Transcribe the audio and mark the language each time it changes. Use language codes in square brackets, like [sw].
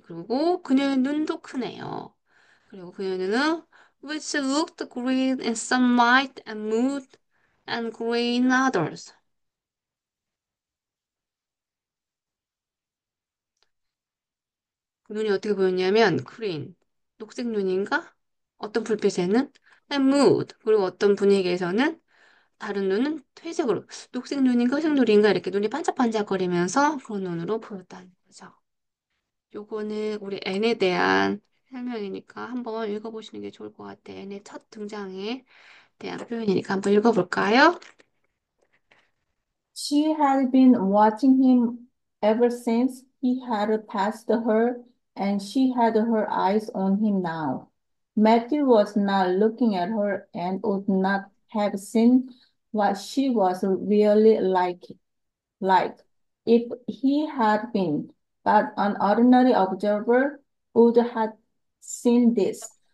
[ko] 그리고 그녀의 눈도 크네요. 그리고 그녀의 눈은 [en] which looked green in some light and mood and gray in others. [ko] 그 눈이 어떻게 보였냐면 green, 녹색 눈인가? 어떤 불빛에는 [en] and mood, [ko] 그리고 어떤 분위기에서는 다른 눈은 회색으로 녹색 눈인가 회색 눈인가 이렇게 눈이 반짝반짝거리면서 그런 눈으로 보였다는 거죠. 요거는 우리 N에 대한 설명이니까 한번 읽어보시는 게 좋을 것 같아요. N의 첫 등장에 대한 표현이니까 한번 읽어볼까요? [en] She had been watching him ever since he had passed her, and she had her eyes on him now. Matthew was not looking at her and would not have seen what she was really like if he had been, but an ordinary observer would have seen this.